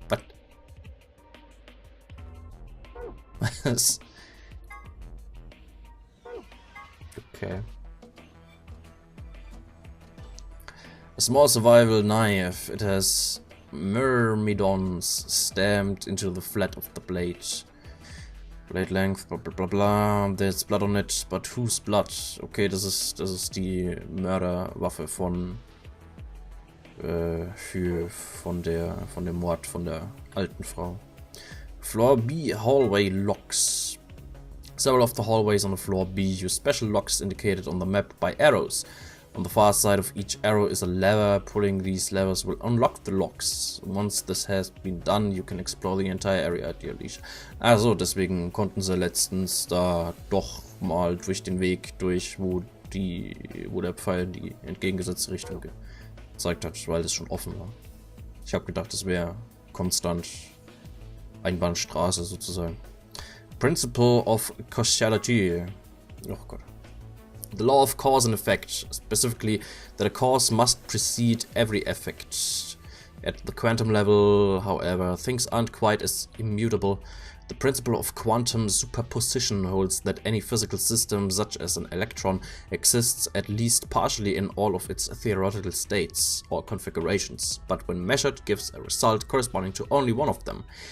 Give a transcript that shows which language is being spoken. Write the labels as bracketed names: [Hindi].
[English] But okay. A small survival knife. It has myrmidons stamped into the flat of the blade. Blade length, blah blah blah blah. There's blood on it, but whose blood? [German] Okay, das ist die Mörderwaffe von dem Mord von der alten Frau. [English] Floor B hallway locks. Several of the hallways on the floor B use special locks indicated on the map by arrows. On the far side of each arrow is a lever. Pulling these levers will unlock the locks. Once this has been done, you can explore the entire area at your leisure. [German] Also, deswegen konnten sie letztens da doch mal durch den Weg durch, wo der Pfeil in die entgegengesetzte Richtung gezeigt hat, weil es schon offen war. Ich habe gedacht, es wäre konstant Einbahnstraße sozusagen. [English] Principle of causality. [German] Oh Gott. [English] The law of cause and effect, specifically that a cause must precede every effect. At the quantum level, however, things aren't quite as immutable. The principle of quantum superposition holds that any physical system, such as an electron, exists at least partially in all of its theoretical states or configurations, but when measured gives a result corresponding to only one of them.